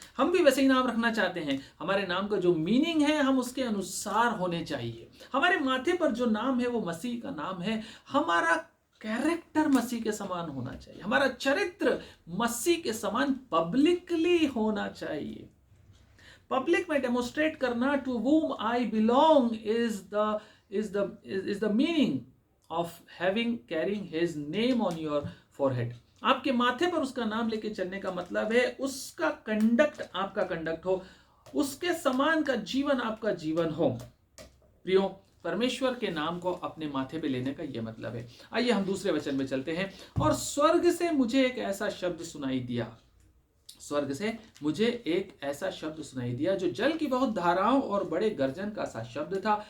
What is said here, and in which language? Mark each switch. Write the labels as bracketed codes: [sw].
[hi] हम भी वैसे ही नाम रखना चाहते हैं। हमारे नाम का जो मीनिंग है हम उसके अनुसार होने चाहिए। हमारे माथे पर जो नाम है वो मसीह का नाम है। हमारा कैरेक्टर मसीह के समान होना चाहिए, हमारा चरित्र मसीह के समान पब्लिकली होना चाहिए। पब्लिक में डेमोस्ट्रेट करना, [en] To whom I belong is the meaning of carrying his name on your forehead. [hi] आपके माथे पर उसका नाम लेके चलने का मतलब है उसका कंडक्ट आपका कंडक्ट हो, उसके समान का जीवन आपका जीवन हो। प्रियो, परमेश्वर के नाम को अपने माथे पे लेने का यह मतलब है। आइए हम दूसरे वचन में चलते हैं। और स्वर्ग से मुझे एक ऐसा शब्द सुनाई दिया, स्वर्ग से मुझे एक ऐसा शब्द सुनाई दिया जो जल की बहुत धाराओं और बड़े गर्जन का सा शब्द था।